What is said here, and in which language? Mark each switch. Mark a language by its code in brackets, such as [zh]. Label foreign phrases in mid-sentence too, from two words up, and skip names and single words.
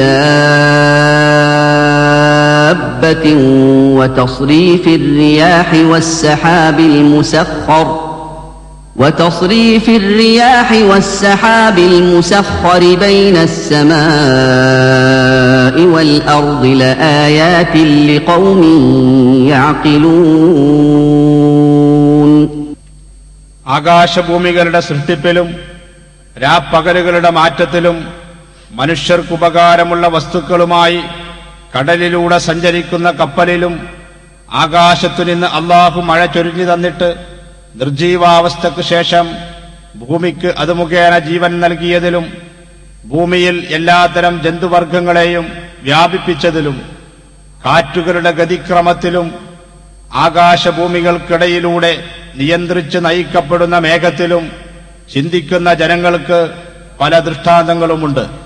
[ar] دابة وتصريف الرياح والسحاب المسخر بين السماء والأرض لآيات لقوم يعقلون [ml] ആകാശഭൂമികളുടെ സൃഷ്ടിപ്പിലും രാപ്പകലുകളുടെ മാറ്റത്തിലും മനുഷ്യർക്കുപകാരമുള്ള വസ്തുക്കളുമായി കടലിലൂടെ സഞ്ചരിക്കുന്ന കപ്പലിലും ആകാശത്തു നിന്ന് അല്ലാഹു മഴ ചൊരിഞ്ഞു തന്നിട്ട് നിർജീവാവസ്ഥയ്ക്ക് ശേഷം ഭൂമിക്ക് അത് മുഖേന ജീവൻ നൽകിയതിലും ഭൂമിയിൽ എല്ലാത്തരം ജന്തുവർഗങ്ങളെയും വ്യാപിപ്പിച്ചതിലും കാറ്റുകളുടെ ഗതിക്രമത്തിലും ആകാശഭൂമികൾക്കിടയിലൂടെ നിയന്ത്രിച്ച് നയിക്കപ്പെടുന്ന മേഘത്തിലും ചിന്തിക്കുന്ന ജനങ്ങൾക്ക് പല ദൃഷ്ടാന്തങ്ങളുമുണ്ട്.